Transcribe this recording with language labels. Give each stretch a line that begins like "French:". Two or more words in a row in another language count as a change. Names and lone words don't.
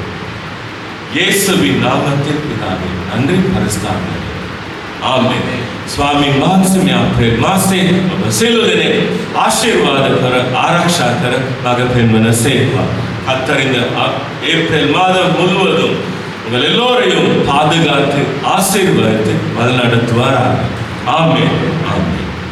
Tamil: இயேசுவின் நாமத்தில் பிதாவே நன்றி பரிசுத்தாவியே.
Sinhala: ආමේන්. ස්වාමීන් වහන්සේ මේ අපේ මාසේ ඔබ සියලු දෙනෙක් ආශිර්වාද කර ආරක්ෂා කර මඟ පෙන්වන සේවා.
Tamil: கர்த்தர் இந்த ஏப்ரல் மாதம் முழுவதும் உங்கள் எல்லோரையும் பாதுகாத்து ஆசீர்வதித்து வழிநடத்துவாராக. ஆமென் ஆமென்.